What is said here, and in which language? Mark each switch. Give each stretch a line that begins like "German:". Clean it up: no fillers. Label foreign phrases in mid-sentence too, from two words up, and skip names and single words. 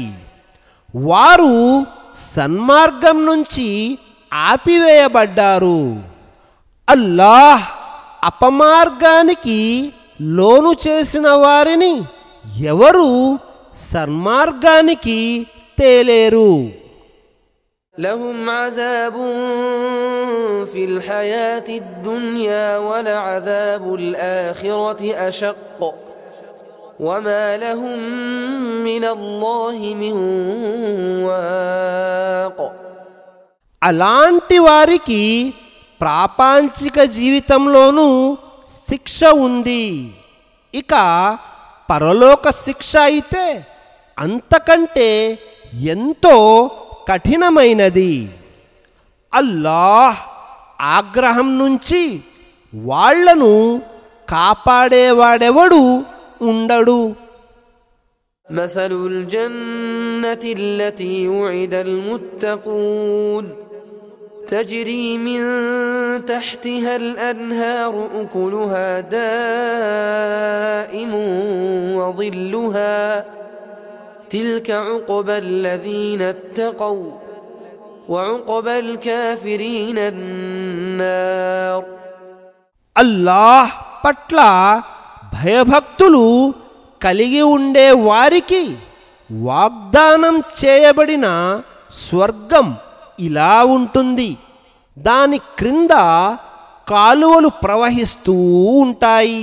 Telugu: వారు సన్మార్గం నుంచి ఆపివేయబడ్డారు. అల్లాహ్ అపమార్గానికి లోను చేసిన వారిని ఎవరు సన్మార్గానికి తేలేరు.
Arabic: لهم عذاب في الحياة الدنيا ولعذاب الآخرة أشق وما لهم من الله من واق.
Telugu: అలాంటి వారికి ప్రాపంచిక జీవితంలోనూ శిక్ష ఉంది. ఇక పరలోక శిక్ష అయితే అంతకంటే ఎంతో కఠినమైనది. అల్లాహ్ ఆగ్రహం నుంచి వాళ్లను కాపాడేవాడెవడు ఉండడు.
Arabic: مثل الجنة التي وعد المتقون تجري من تحتها الأنهار أكلها دائم وظلها تلك عقبى الذين اتقوا وعقبى الكافرين النار.
Telugu: అల్లాహ్ పట్ల భయభక్తులు కలిగి ఉండే వారికి వాగ్దానం చేయబడిన స్వర్గం ఇలా ఉంటుంది. దాని క్రింద కాలువలు ప్రవహిస్తూ ఉంటాయి.